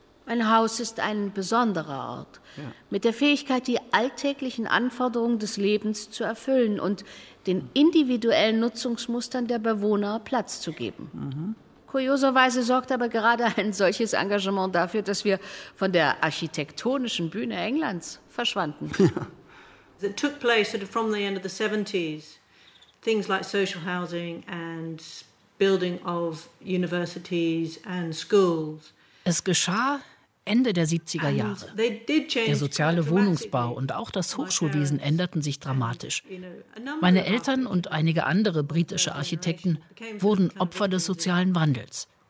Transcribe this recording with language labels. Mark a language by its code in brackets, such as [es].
[de] Ein Haus ist ein besonderer Ort, ja, mit der Fähigkeit, die alltäglichen Anforderungen des Lebens zu erfüllen und den individuellen Nutzungsmustern der Bewohner Platz zu geben. Mhm. Kurioserweise sorgt aber gerade ein solches Engagement dafür, dass wir von der architektonischen Bühne Englands verschwanden. Ja. [en] It took place sort of from the end of the 70s, things like social housing and building of universities and schools. [de] Es geschah Ende der 70er Jahre. Der soziale Wohnungsbau und auch das Hochschulwesen änderten sich dramatisch. Meine Eltern und einige andere britische Architekten wurden Opfer des sozialen Wandels.